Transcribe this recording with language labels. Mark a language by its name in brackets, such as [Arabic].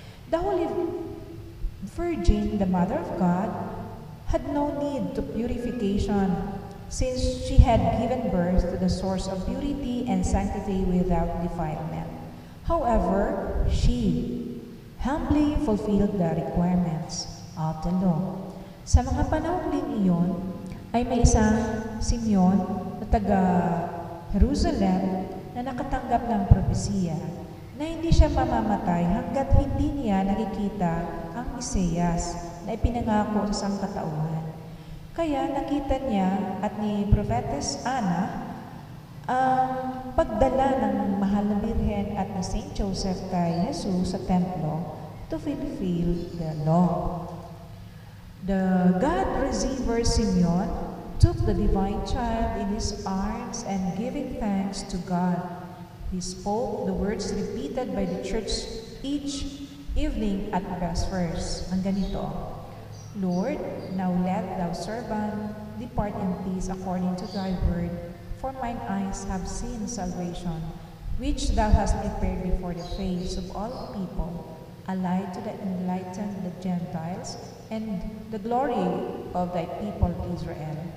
[English] The Holy Virgin, the Mother of God, had no need to purification since she had given birth to the source of purity and sanctity without defilement. However, she humbly fulfilled the requirements of the law. [Filipino] Sa mga panahon din iyon, ay may isang Simeon na taga Jerusalem na nakatanggap ng propesiya na hindi siya mamamatay hanggat hindi niya nakikita ang Mesiyas na ipinangako sa sangkatauhan. Kaya nakita niya at ni Prophetess Anna Ang pagdala ng mahal na Birhen at na Saint Joseph kay Jesus sa templo [English] to fulfill the law. The God-receiver Simeon took the divine child in his arms and giving thanks to God, he spoke the words repeated by the church each evening at Vespers. [Filipino] Ang ganito, [English] Lord, now let thou servant depart in peace according to thy word, for mine eyes have seen salvation, which thou hast prepared before the face of all people, a light to enlighten the Gentiles, and the glory of thy people Israel.